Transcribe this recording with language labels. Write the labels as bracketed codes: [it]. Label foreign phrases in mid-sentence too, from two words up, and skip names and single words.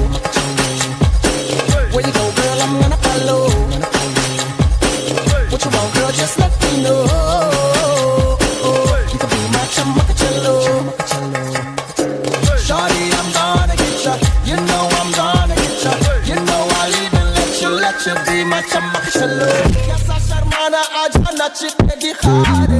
[en] Where you go, girl, I'm gonna follow. What you want, girl, just let me know. You can be my chamakachalo. Shawty, I'm gonna get ya. You know I'm gonna get ya. You know I'll even let you be my chamakachalo. [hi] कैसा शर्माना आजा नाच के दिखा दे.